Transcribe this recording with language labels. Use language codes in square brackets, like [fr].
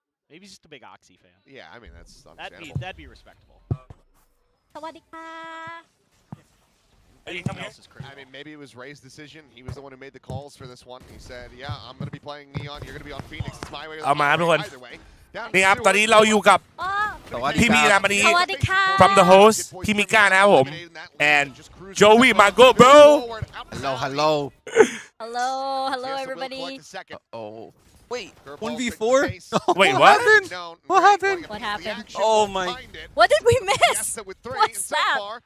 [en] Maybe he's just a big Oxy fan. Yeah, I mean, that's understandable. That'd be respectable. [th] สวัสดีค่ะ [en] Anything else is crazy. I mean, maybe it was Ray's decision. He was the one who made the calls for this one. He said, yeah, I'm going to be playing Neon. You're going to be on Phoenix. It's my way or the [th] เอามาครับทุกคน [en] either way. [th] นี่ครับตอนนี้เราอยู่กับ พี่พีนะวันนี้ สวัสดีค่ะ [en] from the host [th] พี่มิก้านะครับผม [en] and Joey my go bro hello hello everybody oh wait 1v4 wait what what happened What happened? oh my What did we miss? What's that?